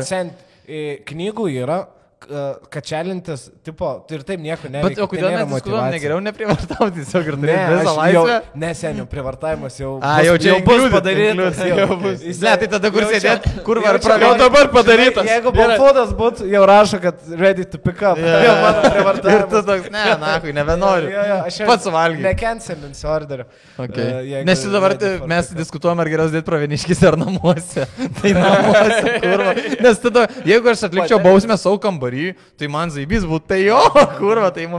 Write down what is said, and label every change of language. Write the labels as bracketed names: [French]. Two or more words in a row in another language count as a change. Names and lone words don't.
[Lithuanian] Ble, sen, knygų yra, kačelintis, tipo, tu ir taip nieko neveikia. Bet o kodėl mes diskutuojam, negeriau neprivartauti tiesiog ir turėti visą laisvę? Ne, seniau, privartavimas jau bus padarytas. Ne, tai tada kur sėdėt, kur var jau dabar padarytas. Jeigu Balfoodas būtų, jau rašo, kad [English] ready to pick up. [Lithuanian] Jau mano privartavimas. Ir tu toks, ne, nakui, nebenoriu. Pats suvalgy. Necancelinsiu orderio. Nes dabar mes diskutuojam, ar geriau dėti Pravieniškis ar namuose. Tai namuose, kurva. Nes tada, jeigu aš atlikčiau bausmę savo kambarį, tai man zaibys būtų, tai jo, kurva, tai mums